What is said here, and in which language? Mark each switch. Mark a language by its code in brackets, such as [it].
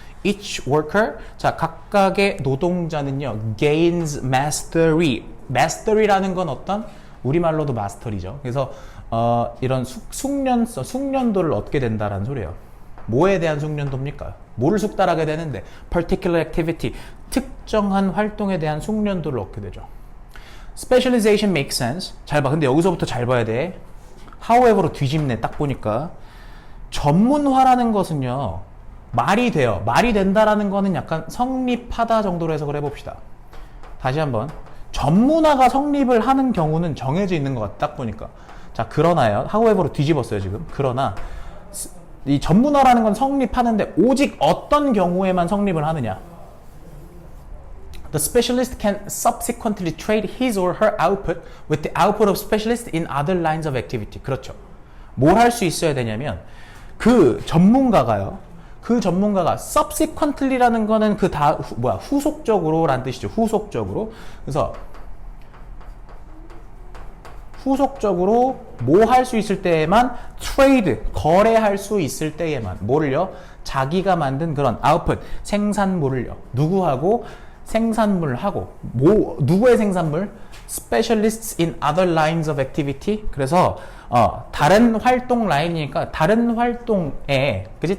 [en] Each worker, 자, [ko] 각각의 노동자는요, [en] gains mastery. [ko] mastery라는 건 어떤? 우리말로도 마스터리죠. 그래서 이런 숙련도를 얻게 된다라는 소리예요. 뭐에 대한 숙련도입니까? 뭐를 숙달하게 되는데? [en] particular activity, [ko] 특정한 활동에 대한 숙련도를 얻게 되죠. [en] Specialization makes sense. [ko] 잘 봐. 근데 여기서부터 잘 봐야 돼. However로 뒤집네. 딱 보니까. 전문화라는 것은요, 말이 돼요. 말이 된다라는 거는 약간 성립하다 정도로 해석을 해봅시다. 다시 한번. 전문화가 성립을 하는 경우는 정해져 있는 것 같다. 딱 보니까. 자, 그러나요. however로 뒤집었어요, 지금. 그러나 이 전문화라는 건 성립하는데 오직 어떤 경우에만 성립을 하느냐. [en] The specialist can subsequently trade his or her output with the output of specialists in other lines of activity. [ko] 그렇죠. 뭘 할 수 있어야 되냐면 그 전문가가 subsequently라는 거는 후속적으로라는 뜻이죠. 후속적으로. 그래서 후속적으로 뭐 할 수 있을 때에만 trade, 거래할 수 있을 때에만 뭐를요? 자기가 만든 그런 output, 생산물을요. 누구하고? 생산물하고. 누구의 생산물? [en] Specialists in other lines of activity. [ko] 그래서 다른 활동 라인이니까 다른 활동에, 그지?